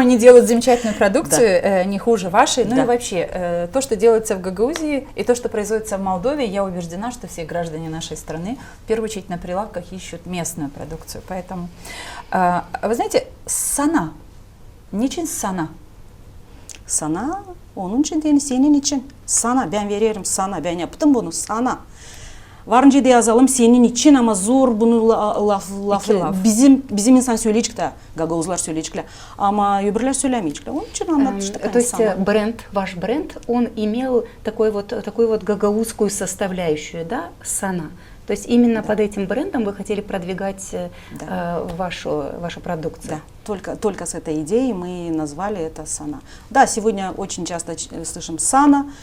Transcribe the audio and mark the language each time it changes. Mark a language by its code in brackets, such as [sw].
[ru] они делают замечательную продукцию, не хуже вашей. Ну Да. и вообще, то, что делается в Гагаузии, и то, что производится в Молдове, я убеждена, что все граждане нашей страны в первую очередь на прилавках ищут местную продукцию. Поэтому, вы знаете, сана, [gag] niçin sana? Sana, onun için değil, senin için. Sana, ben veririm sana, ben yaptım bunu sana. Varınca da yazalım senin için ama zor bunu laf. Bizim insan söyleyecek de, Gagauzlar söyleyecek de, ama öbürler söylemeyecekler. Onun için anlatmıştık. [ru] То есть бренд, ваш бренд, он имел такую вот гагаузскую составляющую, да, сана. То есть именно под этим брендом вы хотели продвигать вашу продукцию. Да, только с этой идеей мы назвали это сана. Да, сегодня очень часто слышим сана.